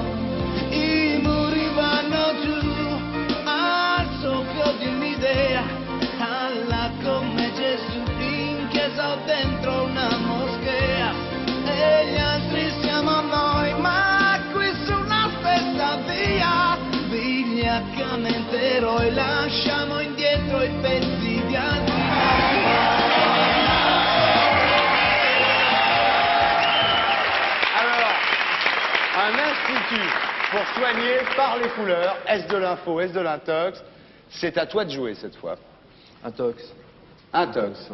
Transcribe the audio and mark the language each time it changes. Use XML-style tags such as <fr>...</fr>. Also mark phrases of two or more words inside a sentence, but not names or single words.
<it>I muri vanno giù al soffio di un'idea, alla come Gesù in chiesa o dentro una moschea, e gli altri siamo noi, ma qui sulla stessa via, vigliaccamente eroi, lasciamo indietro i pezzi di altri.</it> <fr>Alors, un institut pour soigner par les couleurs, est-ce de l'info, est-ce de l'intox? C'est à toi de jouer cette fois. Intox. Intox,</fr>